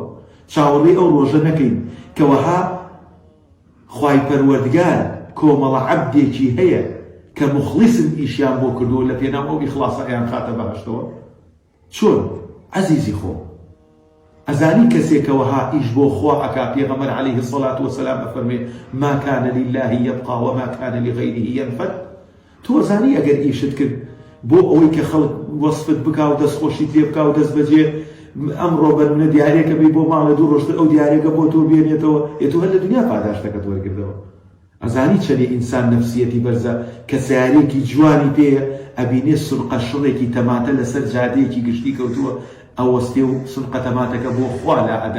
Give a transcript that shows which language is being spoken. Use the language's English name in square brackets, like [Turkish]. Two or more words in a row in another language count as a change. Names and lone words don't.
[Central Kurdish] چاوەڕێی ئەو ڕۆژە نەکەین کە وەها خوای پەروەردگار کۆمەڵە عەبدێکی هەیە کە مخلیسن ئیشیان بۆ کردووە، لە پێناو ئەو ئیخلاسە ئەیان خاتە بەهەشتەوە؟ چۆن؟ عەزیزی خۆ، ئەزانی کەسێکەوەها ئیش بۆ خوا ئەکا، پێغەمبەر [Arabic] عليه الصلاة والسلام [Central Kurdish] ئەفەرمێ [Arabic] ما كان لله يبقى وما كان لغيره ينفد. [Central Kurdish] تۆ ئەزانی ئەگەر ئیشت کرد بۆ ئەوەی کە خەڵک وەسفت بکا و دەستخۆشیت لێ بکا و دەست بەجێ ئەمڕۆ بەرمونە دیارێکە بێ بۆ ماڵە دوو ڕۆژتر ئەو دیارێکە بۆ تۆ بێنێتەوە، تۆ هەر لە دنیا پاداشتەکەت وەرگردەوە. ئەزانی چەندێ ئینسان نەفسیەتی بەرزە کە سیارێکی جوانی پێیە، ئەبینێ سنقە شڕێکی تەماتە لەسەر جادەیەکی گشتی کەوتووە، ئەوەستێ و سنقە تەماتەکە بۆ خوا لا ئەدا.